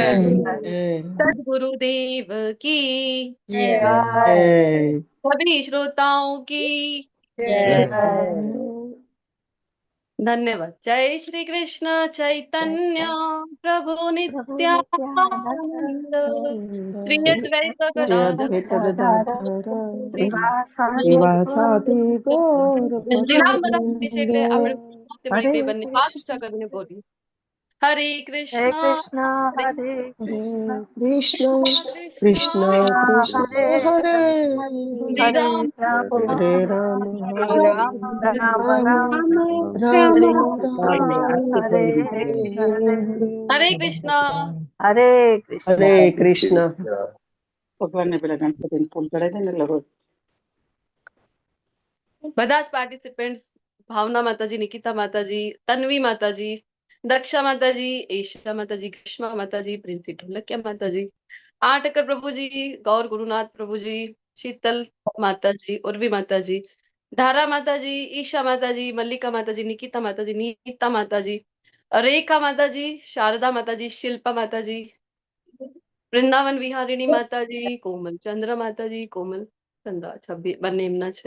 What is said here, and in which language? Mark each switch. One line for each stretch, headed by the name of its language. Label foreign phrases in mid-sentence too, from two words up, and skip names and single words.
Hindi: सदगुरुदेव की। जय જય सभी श्रोताओं की जय धन्यवाद। जय श्री कृष्ण चैतन्य प्रभु नित्यानंद श्री अद्वैत શ્રી गदाधर અદ્વૈત ગદાધર वासादि શ્રીવાસાદિ ગૌર
Gujarati: લીલાંબરા સુધી છે ભક્તવૃંદ એટલે આપણે સાથે હરે મળીને બંને હાથ ઊંચા કૃષ્ણ કરીને બોલીએ। હરે હરે કૃષ્ણ કૃષ્ણ હરે હરે કૃષ્ણ Hare Krishna, કૃષ્ણ Krishna કૃષ્ણ Krishna, હરે Hare હરે હરે Hare, રામ Hare રામ Rama, હરે Hare રામ રામ Rama, રામ Rama હરે Rama, હરે હરે Hare કૃષ્ણ હરે કૃષ્ણ Hare Krishna. ભગવાનને પેલા ગણપતિને ફૂલ ચડાવી દે ને એટલે રોજ બધા જ પાર્ટિસિપેન્ટ્સ ભાવના માતાજી, નિકિતા માતાજી, તન્વી માતાજી, દક્ષા માતાજી, એશા માતાજી, ગ્રીષ્મા માતાજી, પ્રિન્સી ઢોલકિયા માતાજી, આટકર પ્રભુજી, ગૌર ગુરુનાથ પ્રભુજી, શીતલ માતાજી, ઉર્વી માતાજી, ધારા માતાજી, ઈશા માતાજી, મલ્લિકા માતાજી, નિકિતા માતાજી, નીતા માતાજી, રેખા માતાજી, શારદા માતાજી, શિલ્પા માતાજી, વૃંદાવન વિહારિણી માતાજી, કોમલ ચંદ્ર માતાજી, કોમલ ચંદ્ર છબી બંને એમના છે.